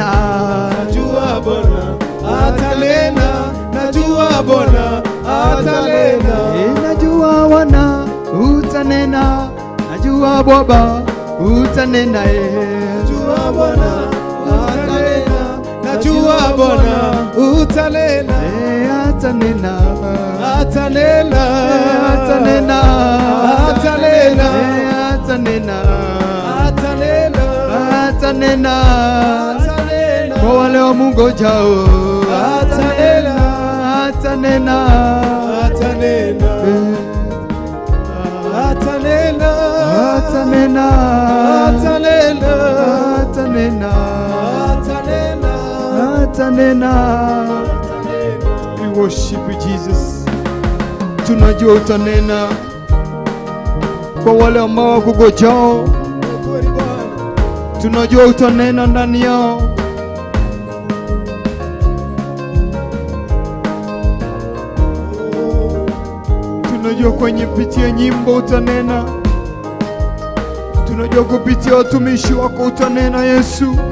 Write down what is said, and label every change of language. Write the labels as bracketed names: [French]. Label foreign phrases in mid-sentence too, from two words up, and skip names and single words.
[Swahili] Najua Bwana atanena, najua Bwana atanena, najua Bwana utanena, najua Baba utanena, najua Bwana atanena, najua Bwana utanena, atanena, atanena, atanena, atanena, atanena, atanena, atanena, atanena, kwa wale wamungojao, atanena, atanena, atanena, atanena, atanena, atanena, atanena, atanena, atanena. [English] We worship you Jesus. [Swahili] Tunajua utanena kwa wale ambao wakungojao, kweli Bwana, tunajua utanena ndani yao. Tunajua kwenye pitia nyimbo utanena, tunajua kupitia watumishi wako utanena Yesu.